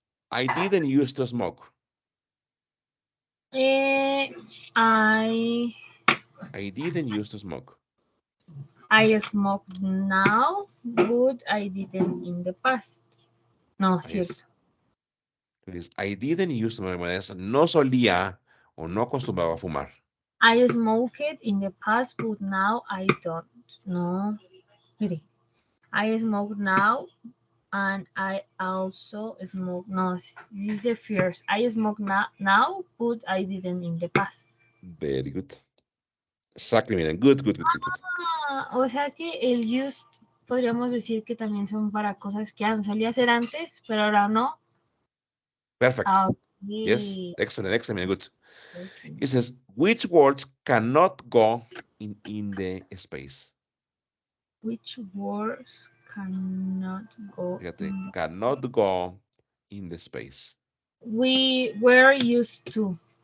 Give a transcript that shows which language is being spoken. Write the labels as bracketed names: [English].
[English] I didn't used to smoke. Eh, I I didn't used to smoke. I smoke now, but I didn't in the past. [Spanish] No, cierto. [English] I didn't used to smoke. [Spanish] No solía o no acostumbraba a fumar. [English] I smoked in the past, but now I don't. [Spanish] No, mire. [English] I smoke now, and I also smoke. No, this is the first. I smoke now, but I didn't in the past. Very good. Exactly, miren. Good. [Spanish] O sea que el used podríamos decir que también son para cosas que solía hacer antes, pero ahora no. [English] Perfect. Okay. Yes. Excellent. Good. Okay. It says, which words cannot go in the space? Which words cannot go [Spanish] Fíjate, [English] in cannot go in the space. We were used to.